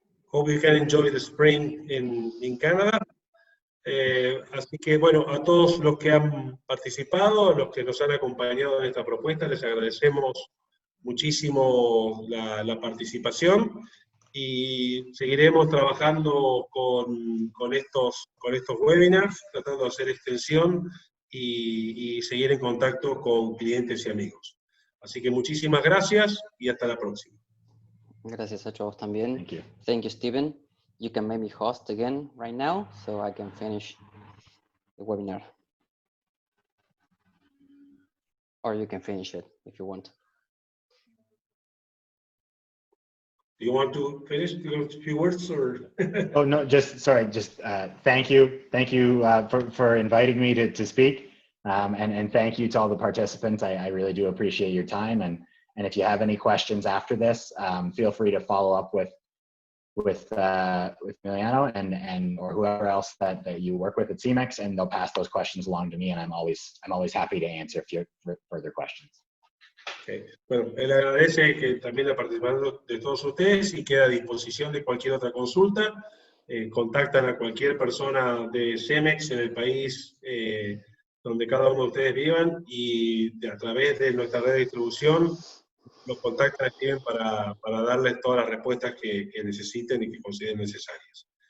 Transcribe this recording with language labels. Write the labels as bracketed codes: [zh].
[en] Hope you can enjoy the spring in Canada. [es] Así que, bueno, a todos los que han participado, a los que nos han acompañado en esta propuesta, les agradecemos muchísimo la participación, y seguiremos trabajando con estos webinars, tratando de hacer extensión y seguir en contacto con clientes y amigos. Así que muchísimas gracias y hasta la próxima. Gracias a todos también. [en] Thank you. Thank you, Steven. You can maybe host again right now so I can finish the webinar. Or you can finish it if you want. Do you want to finish? Do you want a few words, or? Oh, no, just thank you. Thank you for inviting me to speak. And thank you to all the participants. I really do appreciate your time. And if you have any questions after this, feel free to follow up with Emiliano and or whoever else that you work with at Semex, and they'll pass those questions along to me, and I'm always happy to answer further questions. Okay. [es] Bueno, él agradece que también la participación de todos ustedes y queda a disposición de cualquier otra consulta. Contactan a cualquier persona de Semex en el país donde cada uno de ustedes vivan, y a través de nuestra red de distribución los contactan para darles todas las respuestas que necesiten y que consideren necesarias.